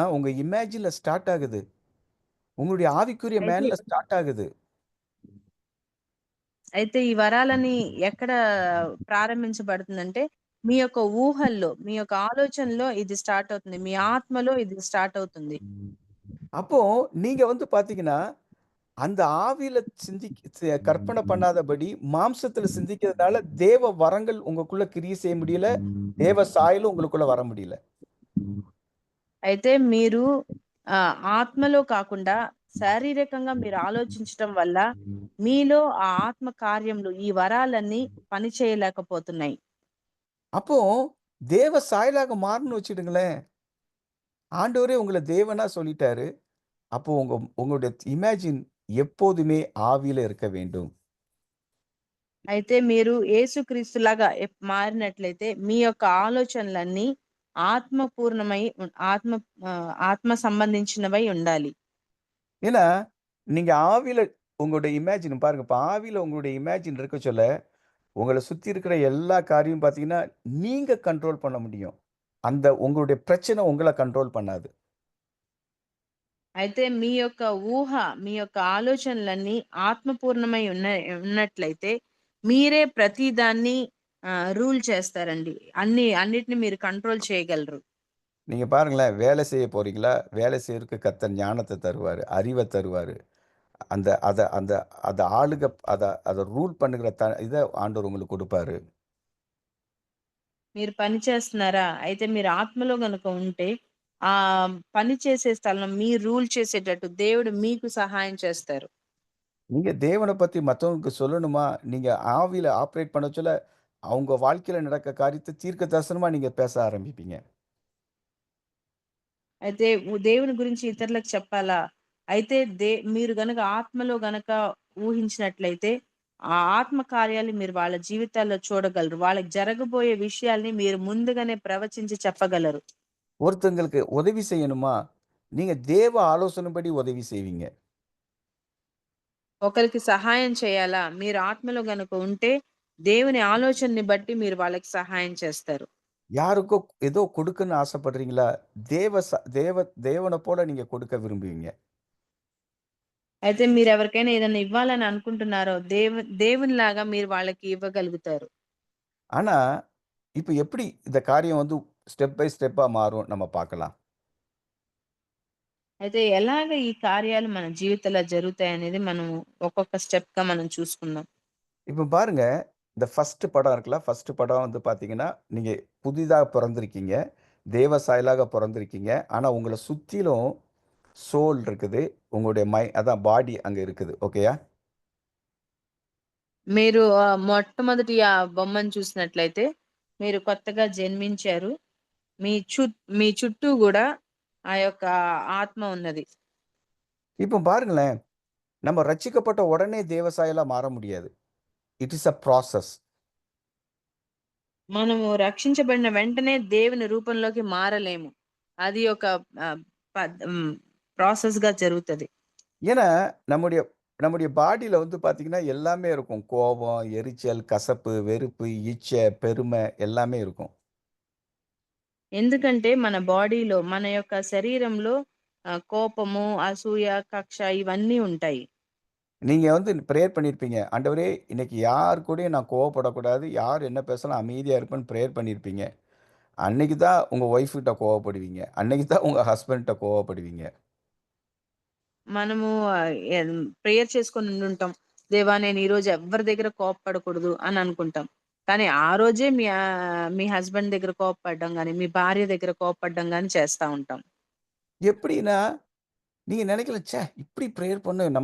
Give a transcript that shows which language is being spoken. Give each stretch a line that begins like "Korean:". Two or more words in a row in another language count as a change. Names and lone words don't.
Tamil: உங்க இமேஜின்ல ஸ்டார்ட் ஆகுது. உங்களுடைய ஆவிக்குரிய
Telugu: అయితే
Tamil: மேன்ல ஸ்டார்ட் ஆகுது.
Telugu: అయితే ఈ వరాలని ఎక్కడ ప్రారంభించబడుతుందంటే మీ యొక్క ఊహల్లో, మీ యొక్క ఆలోచనలో ఇది స్టార్ట్ అవుతుంది. మీ ఆత్మలో ఇది స్టార్ట్ అవుతుంది.
Tamil: அப்போ நீங்க வந்து பார்த்தீங்கன்னா, அந்த ஆவியில கற்பனை பண்ணாதபடி மாம்சத்துல சிந்திக்கிறதுனால தேவ வரங்கள் உங்களுக்குள்ள கிரியை செய்ய முடியல. தேவ சாயலும் உங்களுக்குள்ள வர முடியல.
Telugu: అయితే మీరు ఆత్మలో కాకుండా శారీరకంగా మీరు ఆలోచించటం వల్ల మీలో ఆ ఆత్మ కార్యములు, ఈ వరాలన్నీ పని చేయలేకపోతున్నాయి.
Tamil: அப்போ தேவ சாயலாக மாறணும்னு வச்சுடுங்களேன். ஆண்டவரே உங்கள தேவனா சொல்லிட்டாரு. அப்போ உங்களுடைய இமேஜின் எப்போதுமே ஆவியில இருக்க வேண்டும்.
Telugu: అయితే మీరు యేసుక్రీస్తులాగా మారినట్లయితే మీ యొక్క ఆలోచనలన్నీ ఆత్మపూర్ణమై ఆత్మ సంబంధించినవై ఉండాలి.
Tamil: ஏன்னா, நீங்க ஆவியில உங்களுடைய இமேஜின் பாருங்க. இப்ப ஆவியில உங்களுடைய இமேஜின் இருக்க சொல்ல, உங்கள சுத்தி இருக்கிற எல்லா காரியமும் பார்த்தீங்கன்னா, நீங்க கண்ட்ரோல் பண்ண முடியும். அந்த உங்களுடைய பிரச்சனை உங்கள கண்ட்ரோல் பண்ணாது.
Telugu: అయితే మీ యొక్క ఊహ, మీ యొక్క ఆలోచనలన్నీ ఆత్మపూర్ణమై ఉన్నట్లయితే మీరే ప్రతి దాన్ని రూల్ చేస్తారండి. అన్నిటిని మీరు కంట్రోల్ చేయగలరు.
Tamil: நீங்க பாருங்களேன், வேலை செய்ய போறீங்களா? வேலை செய்யறதுக்கு கர்த்தர் ஞானத்த தருவாரு, அறிவ தருவாரு. அந்த அத அந்த அத ஆளுக அத அத ரூல் பண்ணுகிற இத ஆண்டவர் உங்களுக்கு குடுப்பாரு.
Telugu: మీరు పని చేస్తున్నారా? అయితే మీరు ఆత్మలో గనుక ఉంటే ఆ పని చేసే స్థలం మీరు రూల్ చేసేటట్టు దేవుడు మీకు సహాయం చేస్తారు.
Tamil: நீங்க தேவன பத்தி மத்தவங்களுக்கு சொல்லணுமா? நீங்க ஆவியில ஆப்பரேட் பண்ண சொல்ல, அவங்க வாழ்க்கையில நடக்க காரியத்த தீர்க்க தரிசனமா நீங்க பேச ஆரம்பிப்பீங்க.
Telugu: అయితే దేవుని గురించి ఇతరులకు చెప్పాలా? అయితే మీరు గనక ఆత్మలో గనక ఊహించినట్లయితే ఆ ఆత్మ కార్యాలు మీరు వాళ్ళ జీవితాల్లో చూడగలరు. వాళ్ళకి జరగబోయే విషయాల్ని మీరు ముందుగానే ప్రవచించి చెప్పగలరు.
Tamil: ஒருத்தங்களுக்கு உதவி செய்யணுமா? நீங்க தேவ ஆலோசனைப்படி உதவி செய்வீங்க.
Telugu: ఒకరికి సహాయం చేయాలా? మీరు ఆత్మలో గనక ఉంటే దేవుని ఆలోచనని బట్టి మీరు వాళ్ళకి సహాయం చేస్తారు.
Tamil: யாருக்கோ ஏதோ கொடுக்கன்னு ஆசைப்படுறீங்களா? தேவன போல நீங்க கொடுக்க விரும்புவீங்க.
Telugu: అయితే మీరెవరికైనా ఏదైనా ఇవ్వాలని అనుకుంటున్నారో దేవునిలాగా మీరు వాళ్ళకి ఇవ్వగలుగుతారు.
Tamil: ஆனா, இப்ப எப்படி இந்த காரியம் வந்து
English: step by steppa
Tamil: மாறும் நம்ம பார்க்கலாம்.
Telugu: అయితే ఎలాగ ఈ కార్యాలు మన జీవితంలో జరుగుతాయనేది మనం ఒక్కొక్క స్టెప్‌గా మనం చూసుకుందాం.
Tamil: இப்ப பாருங்க, இந்த ஃபர்ஸ்ட் படம் இருக்குல்ல, ஃபர்ஸ்ட் படம் வந்து பார்த்தீங்கன்னா, நீங்க புதிதா பொறந்திருக்கீங்க. தேவ சாயலாக பொறந்திருக்கீங்க. ஆனா உங்கள சுத்திலும் சோல் இருக்குது. உங்களுடைய அதான் பாடி அங்க இருக்குது. ஓகேயா?
Telugu: మీరు మొట్టమొదటి ఆ బొమ్మను చూసినట్లయితే మీరు కొత్తగా జన్మించారు. మీ మీ చుట్టూ గూడా ఆ యొక్క ఆత్మ ఉన్నది.
Tamil: இப்ப பாருங்களேன், நம்ம ரட்சிக்கப்பட்ட உடனே தேவ சாயலா மாற முடியாது.
English: It is a process.
Telugu: మనము రక్షించబడిన వెంటనే దేవుని రూపంలోకి మారలేము. అది ఒక ఆహ్, ప్రాసెస్‌గా జరుగుతది.
Tamil: ஏன்னா, நம்முடைய நம்முடைய பாடியில வந்து பார்த்தீங்கன்னா, எல்லாமே இருக்கும். கோபம், எரிச்சல், கசப்பு, வெறுப்பு, இச்சை, பெருமை எல்லாமே இருக்கும்.
Telugu: ఎందుకంటే మన బాడీలో, మన యొక్క శరీరంలో కోపము, అసూయ, కక్ష ఇవన్నీ ఉంటాయి.
Tamil: நீங்க வந்து பிரேயர் பண்ணியிருப்பீங்க. ஆண்டவரே! இன்னைக்கு யார் கூடயும் நான் கோவப்படக்கூடாது. யார் என்ன பேசினாலும் அமைதியா இருப்பேன்னு பிரேயர் பண்ணியிருப்பீங்க. அன்னைக்கு தான் உங்க ஒய்ஃப் கிட்ட கோவப்படுவீங்க. அன்னைக்கு தான் உங்க ஹஸ்பண்ட்ட கோவப்படுவீங்க.
Telugu: మనము ప్రేయర్ చేసుకొని ఉండుంటాం. దేవా నేను ఈరోజు ఎవ్వరి దగ్గర కోపపడకూడదు అని అనుకుంటాం. కానీ ఆ రోజే మీ హస్బెండ్ దగ్గర కోపపడడం గాని, మీ భార్య దగ్గర కోపపడడం గాని చేస్తా ఉంటాం.
Tamil: எப்படின்னா, நீங்க நினைக்கலாம், ச்சே! இப்படி பிரேயர் பண்ண, நம்ம கோவப்பட்டோம், கத்திட்டோம், இது பண்ணிட்டோமே, நீங்க ஃபீல் பண்ணுவீங்க.